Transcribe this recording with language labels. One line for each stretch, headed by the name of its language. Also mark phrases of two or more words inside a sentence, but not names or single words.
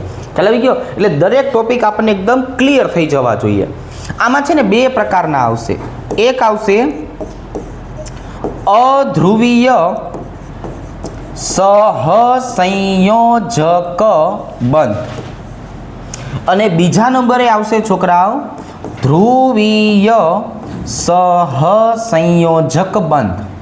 Gujarati: ખ્યાલ આવી ગયો? એટલે દરેક ટૉપિક આપણે એકદમ ક્લિયર થઈ જવા જોઈએ। આમાં છે ને બે પ્રકારના આવશે। એક આવશે અધ્રુવીય સહસંયોજક બંધ અને બીજા નંબરે આવશે છોકરાઓ ધ્રુવીય સહસંયોજક બંધ।